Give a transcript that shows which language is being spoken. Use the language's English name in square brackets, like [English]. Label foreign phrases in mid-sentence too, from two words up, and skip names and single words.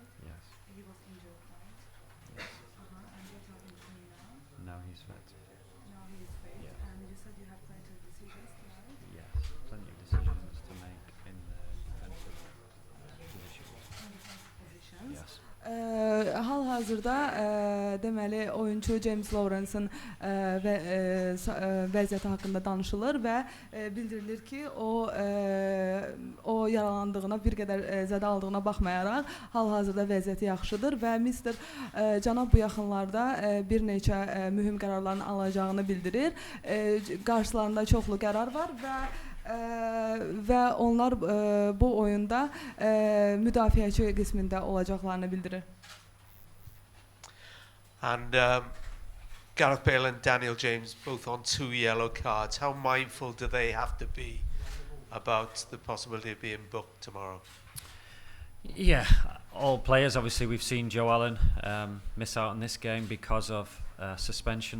[English] Yes. He was injured, right? Yes. And you're talking to me now? Now he's fit. Now he is fit. Yes. And you said you have plenty of decisions, right? Yes, plenty of decisions to make in the defensive positions. Yes. [Azerbaijani] Hal-hazırda deməli oyuncu James Lawrence'ın vəziyyəti haqqında danışılır və bildirilir ki, o yaralandığına, bir qədər zədə aldığına baxmayaraq hal-hazırda vəziyyəti yaxşıdır və Mr. Cənab bu yaxınlarda bir neçə mühüm qərarların alacağını bildirir. Qarşılarında çoxlu qərar var və onlar bu oyunda müdafiəçi qismində olacaqlarını bildirir. [English] And Gareth Bale and Daniel James both on 2 yellow cards. How mindful do they have to be about the possibility of being booked tomorrow? Yeah, all players. Obviously, we've seen Joe Allen miss out on this game because of suspension.